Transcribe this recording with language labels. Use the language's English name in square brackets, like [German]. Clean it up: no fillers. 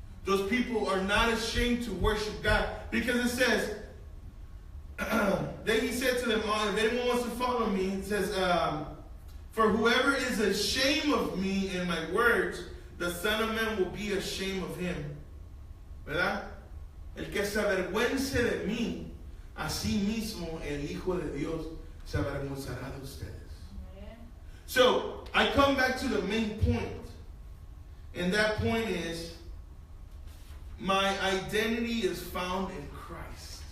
[English] Those people are not ashamed to worship God, because it says, then he said to them, if anyone wants to follow me, it says, For whoever is ashamed of me and my words, the Son of Man will be ashamed of him. [Spanish] ¿Verdad? El que se avergüence de mí, así mismo el Hijo de Dios se avergonzará de ustedes. [English] So, I come back to the main point. And that point is, my identity is found in Christ.